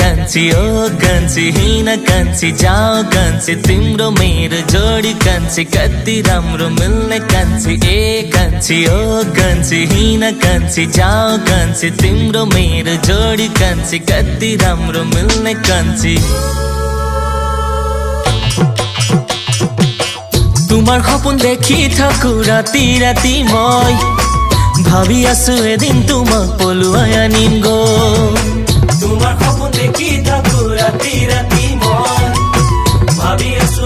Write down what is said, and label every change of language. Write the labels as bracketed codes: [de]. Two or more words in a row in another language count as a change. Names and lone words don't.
[ne] कान्छी ओ कान्छी हिँड कान्छी जाऊ कान्छी तिम्रो मेरो जोडी कान्छी कति राम्रो मिल्ने कान्छी ए कान्छी ओ कान्छी हिँड कान्छी जाऊ कान्छी तिम्रो मेरो जोडी कान्छी कति राम्रो मिल्ने कान्छी [as] তোমার সপোন দেখি থাকো রাতি রাতি মই ভাবি আছো এদিন তোমাক পলুৱাই আনিম গো তোমার সপোন দেখি থাকো রাতি রাতি মই ভাবি আছো